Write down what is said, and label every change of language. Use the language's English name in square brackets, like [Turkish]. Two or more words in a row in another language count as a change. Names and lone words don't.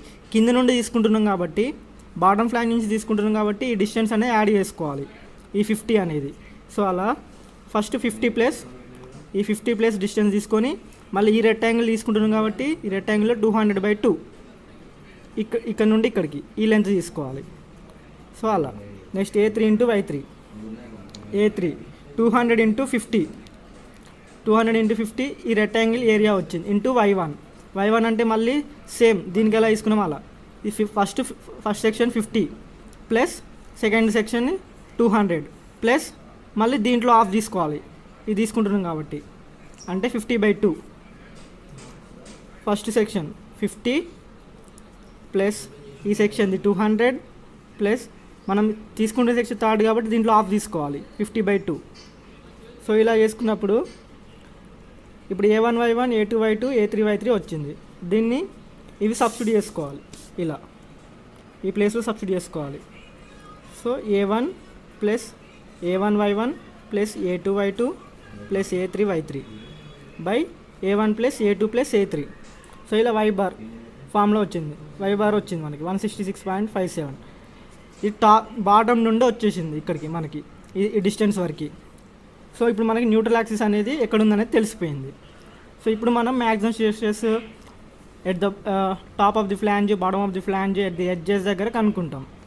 [Telugu] కింద నుండి తీసుకుంటున్నాం కాబట్టి [English] bottom flange [Telugu] నుంచి తీసుకుంటున్నాం కాబట్టి ఈ డిస్టెన్స్ అనేది యాడ్ చేసుకోవాలి ఈ 50 అనేది. సో అలా [English] first 50 plus distance [Telugu] తీసుకొని మళ్ళీ ఈ రెక్టాంగిల్ తీసుకుంటున్నాం కాబట్టి ఈ రెక్టాంగిల్లో 200/2 ఇక్కడ నుండి ఇక్కడికి ఈ లెంత్ తీసుకోవాలి. సో అలా నెక్స్ట్ a3 × y3. a3 200 × 50, 200 × 50 ఈ [English] rectangle area [Telugu] వచ్చింది ఇంటూ y1 అంటే మళ్ళీ సేమ్ దీనికి ఎలా తీసుకున్నాం అలా. ఈ [English] first section 50 plus second section 200 plus [Telugu] మళ్ళీ దీంట్లో హాఫ్ తీసుకోవాలి ఇది తీసుకుంటున్నాం కాబట్టి, అంటే 50/2. [English] first section 50 plus [Telugu] ఈ సెక్షన్ది 200 ప్లస్ మనం తీసుకుంటే [English] section third [Telugu] కాబట్టి దీంట్లో హాఫ్ తీసుకోవాలి 50/2. సో ఇలా చేసుకున్నప్పుడు ఇప్పుడు a1y1 a2y2 a3y3 వచ్చింది. దీన్ని ఇవి సబ్స్టిట్యూట్ చేసుకోవాలి ఇలా ఈ ప్లేస్లో సబ్స్టిట్యూట్ చేసుకోవాలి. సో a1 + a1y1 + a2y2 + a3y3 / a1 + a2 + a3. సో ఇలా y బార్ ఫామ్లో వచ్చింది. y బార్ వచ్చింది మనకి 166.57. ఇది బాటమ్ నుండి వచ్చేసింది ఇక్కడికి మనకి ఈ డిస్టెన్స్ వరకు. సో ఇప్పుడు మనకి [English] neutral axis [Telugu] అనేది ఎక్కడుందనేది తెలిసిపోయింది. [English] సో [Telugu] ఇప్పుడు మనం [English] maximum stress at the top of the flange, bottom of the flange, at the edges [Telugu] దగ్గర కనుక్కుంటాం.